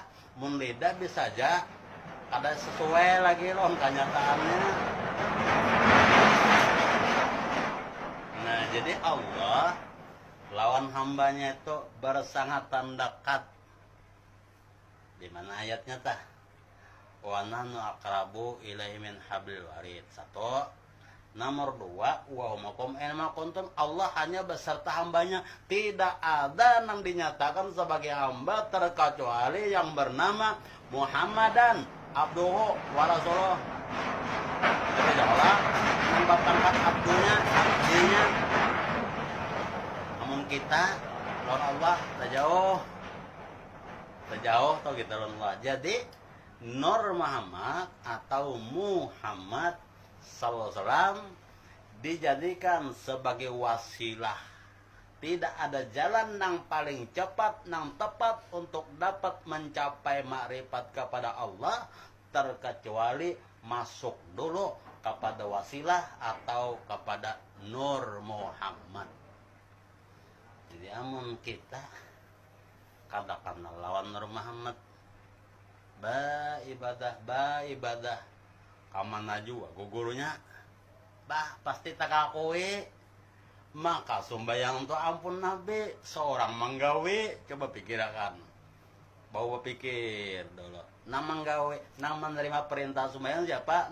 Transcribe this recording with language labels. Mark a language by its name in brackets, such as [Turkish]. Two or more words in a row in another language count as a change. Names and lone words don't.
[Banjar] Mun lidah bisa aja kada sesuai lagi loh kenyataannya. Nah, jadi Allah lawan hambanya itu bersangatan dekat. Di mana ayatnya tah? [Arabic] ونحن أقرب إليه من حبل الوريد. [Banjar] Satu, Nomor 2, [Arabic] وهم أين كنتم, [Banjar] Allah hanya beserta hambanya. [Indonesian] Tidak ada yang dinyatakan sebagai hamba terkecuali yang bernama [Arabic] محمدا عبده ورسوله. [Banjar] Jadi Allah nambah pangkat abdunya, abdinya. Namun kita lawan Allah terjauh atau kita lawan Allah. [Indonesian] Jadi Nur Muhammad atau Muhammad [Arabic] صلى الله عليه وسلم [Indonesian] dijadikan sebagai wasilah. Tidak ada jalan yang paling cepat, yang tepat untuk dapat mencapai makrifat kepada Allah terkecuali masuk dulu kepada wasilah atau kepada Nur Muhammad. [Banjar] Jadi amun kita katakanlah lawan Nur Muhammad, ba ibadah kamana juga gurunya pasti tak akui, maka sumbayang itu ampun Nabi seorang menggawe. Coba pikirkan, bawa pikir dulu, nang menggawe, nang menerima perintah sumbayang siapa?